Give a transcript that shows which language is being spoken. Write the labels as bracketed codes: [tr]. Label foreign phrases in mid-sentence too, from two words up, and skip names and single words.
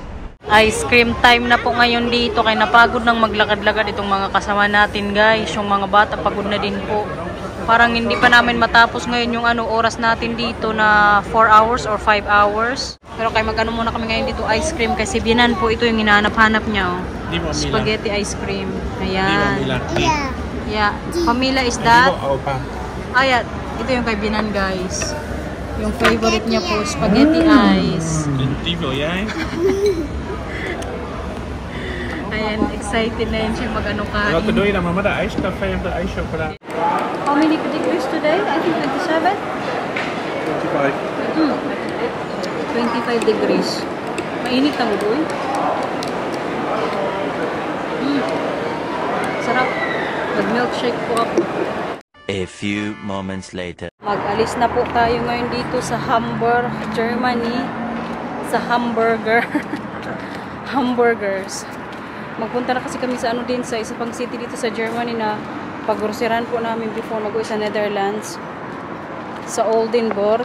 [en] Ice cream time [tl] na po ngayon dito. Kaya napagod nang maglakad-lakad itong mga kasama natin guys. Yung mga bata pagod na din po. Parang hindi pa namin matapos ngayon yung ano oras natin dito na [en] 4 hours or 5 hours. [tl] Pero kaya mag-ano muna kami ngayon dito [en] ice cream [tl] kasi binan po ito yung hinahanap-hanap niya. [en] Oh. Spaghetti ice cream. Ayan. Yeah. Pamila is that? [tl] Ayan. Ito yung kay Binan guys. Yung favorite niya po, [en] spaghetti ice. [nl] Die wil jij? [tl] Ayan, excited na yun siya mag-ano kain. [nl] Welke doe je dan, mama? De ijscafé of de ijschocolade? [en] How many degrees today? I think 27? 25. 25 degrees. [tl] Mainit ang uloy. Sarap. Mag-milkshake po ako. [en] A few moments later. [tl] Mag-alis na po tayo ngayon dito sa Hamburg, Germany. Sa hamburger. Hamburgers. Magpunta na kasi kami sa ano din sa isa pang city dito sa Germany na pag-groceran po namin before mag-uwi sa Netherlands. Sa Oldenburg.